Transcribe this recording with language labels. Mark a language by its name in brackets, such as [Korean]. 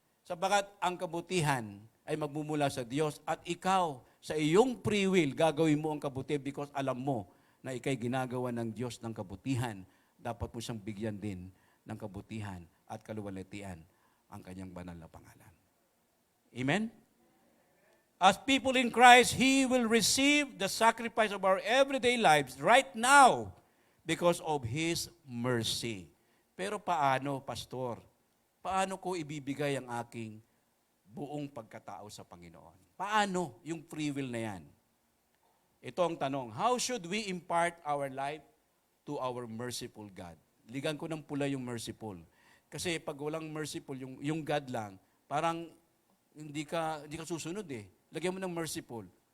[Filipino] Sabagat ang kabutihan ay magmumula sa Diyos at ikaw, sa iyong free will, gagawin mo ang kabutihan because alam mo na ikay ginagawa ng Diyos ng kabutihan. Dapat mo siyang bigyan din ng kabutihan at kaluwalhatian ang kanyang banal na pangalan. Amen? [English] As people in Christ, He will receive the sacrifice of our everyday lives right now because of His mercy. [Filipino] Pero paano, Pastor? Paano ko ibibigay ang aking buong pagkatao sa Panginoon? Paano yung free will na yan? Ito ang tanong, [English] how should we impart our life to our merciful God? [Filipino] Ligan ko ng pula yung merciful. Kasi pag walang merciful, yung God lang, parang hindi ka susunod Lagyan mo ng merciful.